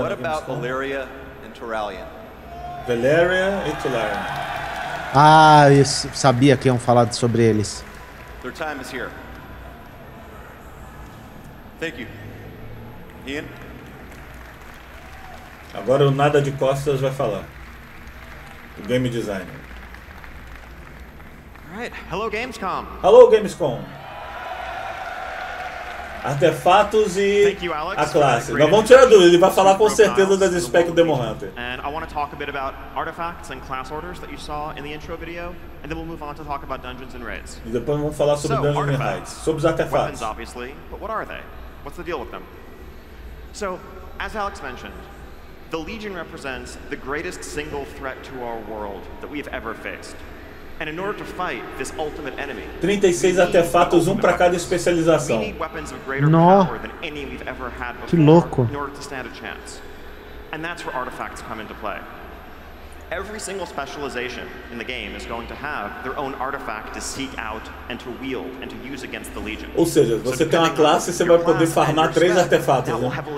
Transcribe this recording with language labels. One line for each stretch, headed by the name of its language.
English: na Gamescom. What about Valeria and Turalian?
Portuguese: Valeria e Turalian. Ah, eu sabia que iam falar sobre eles.
English: Their time is here. Thank you. Ian?
Portuguese: Agora o Nada de Costas vai falar. O game designer.
English: All right. Hello Gamescom. Hello Gamescom.
Portuguese: Artefatos e a classe. Nós vamos tirar dúvida, ele vai falar com certeza das specs do Demon Hunter.
English: And I want to talk a bit about artifacts and class orders that you saw in the intro video, and then we'll move on to talk about dungeons and raids.
Portuguese: E depois vamos falar sobre dungeons and raids, sobre os artefatos.
English: Weapons, obviously, but what are they? What's the deal with them? So, as Alex mentioned, the Legion represents the greatest single threat to our world that we have ever faced. And in order to fight this ultimate enemy,
Portuguese: 36 artefatos, um para cada especialização. Nossa, que louco.
English: In order to stand a chance. And that's where artifacts come into play. Every single specialization in the game is going to have their own artifact to seek out and to wield and to use against the Legion.
Portuguese: Ou seja, você tem uma classe e você vai poder farmar 3 artefatos, né?